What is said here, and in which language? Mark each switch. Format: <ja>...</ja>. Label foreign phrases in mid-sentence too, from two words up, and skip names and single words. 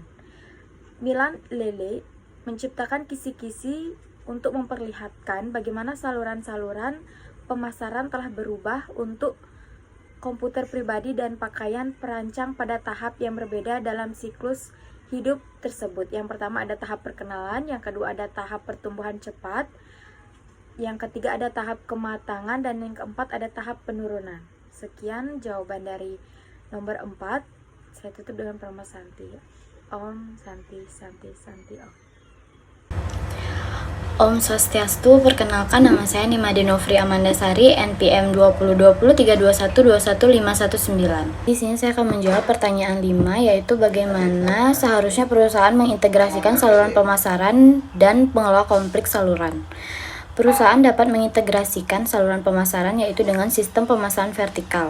<id>Milan Lele menciptakan kisi-kisi untuk memperlihatkan bagaimana saluran-saluran pemasaran telah berubah untuk komputer pribadi dan pakaian perancang pada tahap yang berbeda dalam siklus hidup tersebut. Yang pertama ada tahap perkenalan, yang kedua ada tahap pertumbuhan cepat, yang ketiga ada tahap kematangan, dan yang keempat ada tahap penurunan. Sekian jawaban dari nomor 4. Saya tutup dengan Prama Santi.</id> <sa>Om Santi Santi Santi Om. Om Swastiastu,</sa> <id>perkenalkan nama saya Nima Denovri Amandasari, NPM 202031215159. Di sini saya akan menjawab pertanyaan 5, yaitu bagaimana seharusnya perusahaan mengintegrasikan saluran pemasaran dan pengelola konflik saluran. Perusahaan dapat mengintegrasikan saluran pemasaran yaitu dengan sistem pemasaran vertikal.</id>